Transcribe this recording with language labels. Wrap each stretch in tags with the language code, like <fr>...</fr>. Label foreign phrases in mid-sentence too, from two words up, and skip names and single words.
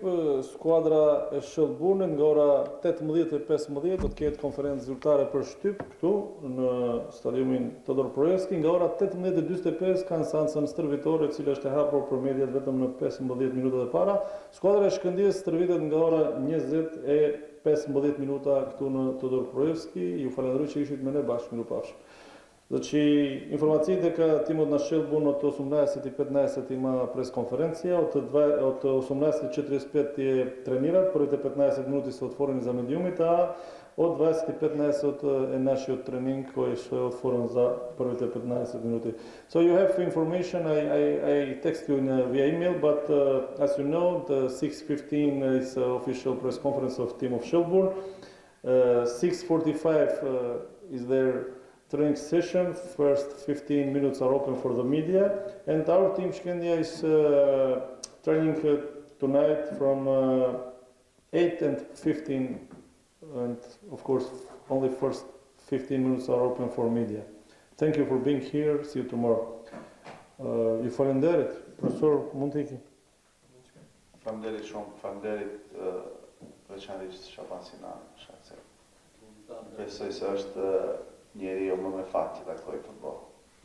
<sq>Skuadra e Shelbournit nga ora 18:15 do të ketë konferencë zyrtare për shtyp këtu në stadiumin Todor Projevski. Nga ora 18:45 kanë seancën stërvitore, e cila është e hapur për mediat vetëm në 15 minutat e para. Skuadra e Shkëndijës stërvitet nga ora 20:15 minuta këtu në Todor Projevski. Ju falenderoj që ishit me ne bashkë, mirupafshim.</sq> <mk>Znači, informaциите дека тимот на Шелбурн од 18:15 има пресконференција, од 18:45 тренираат, првите 15 минути се отворени за медиумите, а од 20:15 е нашиот тренинг кој што е отворен за првите 15 минути.</mk> <en>So you have information, I text you via email, but as you know, the 6:15 is official press conference of team of Shelbourne. 6:45 is their training session. First 15 minutes are open for the media, and our team Shkëndija is training tonight from 8:15, and of course only first 15 minutes are open for media. Thank you for being here. See you tomorrow.</en> <sq>Ju falenderit, profesor, mund të iki. Faleminderit shumë, faleminderit veçanërisht Shaban Sinan, shaqse. Besoj se është njeri jo më me fat që taktoj futboll.</sq>